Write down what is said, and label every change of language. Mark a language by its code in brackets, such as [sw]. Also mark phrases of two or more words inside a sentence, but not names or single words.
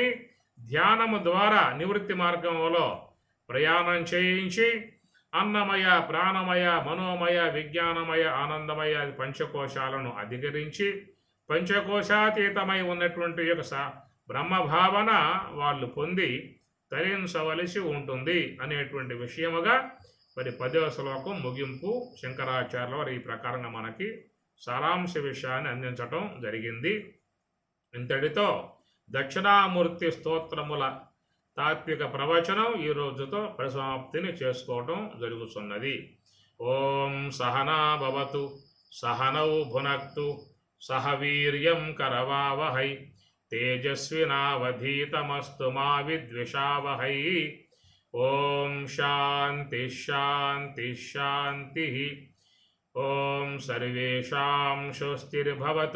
[te] ధ్యానము ద్వారా నివృత్తి మార్గంలో ప్రయాణం చేయించి అన్నమయ ప్రాణమయ మనోమయ విజ్ఞానమయ ఆనందమయ పంచకోశాలను అధికరించి పంచకోశాతీతమై ఉన్నటువంటి యొక్క బ్రహ్మభావన వాళ్ళు పొంది తరించవలసి ఉంటుంది అనేటువంటి విషయముగా 10వ శ్లోకం ముగింపు శంకరాచార్యుల వారు ఈ ప్రకారంగా మనకి సారాంశ విషయాన్ని అందించటం జరిగింది. ఇంతటితో దక్షిణామూర్తి స్తోత్రముల తాత్విక ప్రవచనం ఈ రోజుతో పరిసమాప్తిని చేసుకోవటం జరుగుతున్నది. [sa] ఓం సహనా భవతు सहनौ भुनक्तु सह वीर्यं करवावहै तेजस्विनावधीतमस्तु मा विद्विषावहै। ओम शांति शांति शांति। ओम सर्वेषां स्वस्तिर्भवतु।